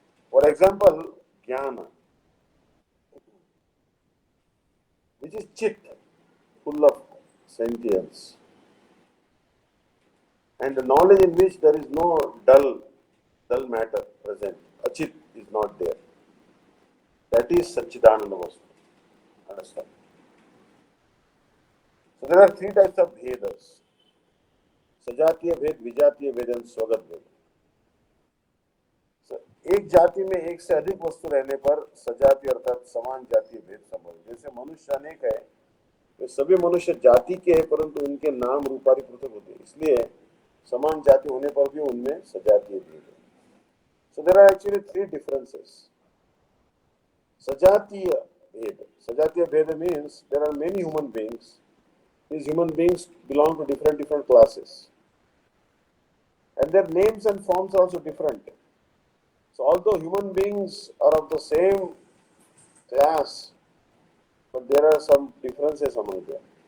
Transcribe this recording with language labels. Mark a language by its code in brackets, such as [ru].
[en] For example, Jnana, which is chit, full of sentience, and the knowledge in which there is no dull matter present. Achit is not there. That is Satchidananda Vastu. Understand? So there are three types of Vedas. [hi] सजातीय भेद, विजातीय भेद और स्वगत भेद. एक जाति में एक से अधिक वस्तु रहने पर सजातीय अर्थात समान जातीय भेद संभव. जैसे मनुष्य अनेक है, तो सभी मनुष्य जाति के हैं, परंतु उनके नाम रूपारी पृथक होते हैं, इसलिए समान जाति होने पर भी उनमें सजातीय भेद है. [en] So there are actually three differences. Sajatiya Bhed. Sajatiya Bhed means there are many human beings. These human beings belong to different classes. And their names and forms are also different. So although human beings are of the same class, but there are some differences among them.